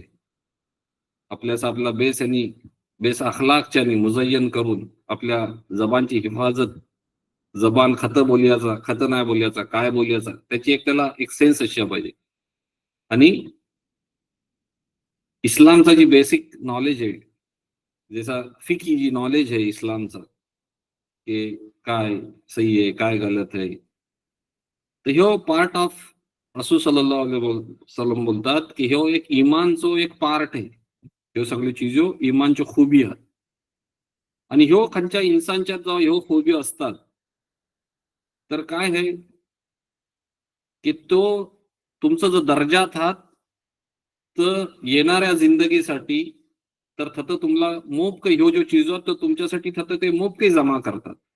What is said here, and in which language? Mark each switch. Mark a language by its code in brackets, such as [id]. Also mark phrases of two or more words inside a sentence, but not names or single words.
[mr] आपल्याचा आपला बेस आणि बेस अखलाकच्याने मुजय्यन करून आपल्या जबानची हिफाजत, जबान खतं बोलायचा, खतं नाही बोलायचा, काय बोलायचा, त्याची एक त्याला एक सेन्स अशी पाहिजे. आणि इस्लामचा जी बेसिक नॉलेज आहे, जसा फिकी जी नॉलेज आहे इस्लामचा की काय सही आहे काय गलत आहे, तर ह्यो [en] part of [mr] रसूल [ar] صلى الله عليه وسلم [mr] बोलतात की ह्यो एक इमानचो एक पार्ट आहे. ह्यो सगळी चीजो इमानच्यो खुबी आहेत. आणि ह्यो खंयच्या इन्सानच्यात जो ह्यो खुबी असतात तर काय आहे की तो तुमचा जो दर्जात आहात तर येणाऱ्या जिंदगीसाठी तर थतं तुम्हाला मोप काही ह्यो जो चीजो तर तुमच्यासाठी थतं ते मोप काही जमा करतात.